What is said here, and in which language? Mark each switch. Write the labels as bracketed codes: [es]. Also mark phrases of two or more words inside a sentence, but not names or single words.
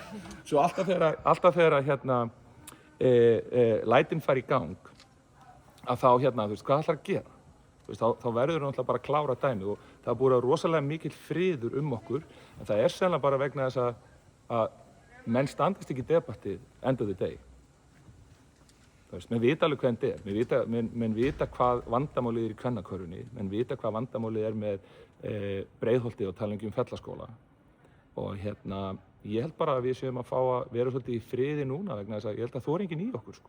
[is] Svo alltaf þegar lætin fara í gang, að þá þú veist, hvað ætlar að gera? þú veist, þá verður náttúrulega bara að klára dæmið og það er búið að rosalega mikill friður okkur, en það er sennilega bara vegna þess að menn standast ekki debattið [en] end of the day. [is] Þú veist, menn vita alveg hvað þetta menn vita hvað vandamálið er í kvennakörfunni, menn vita hvað vandamálið er með Breiðholti og tala um Fellaskóla og ég held bara að við séum að fá að vera svolítið í friði núna vegna þess að ég held að það enginn í okkur sko.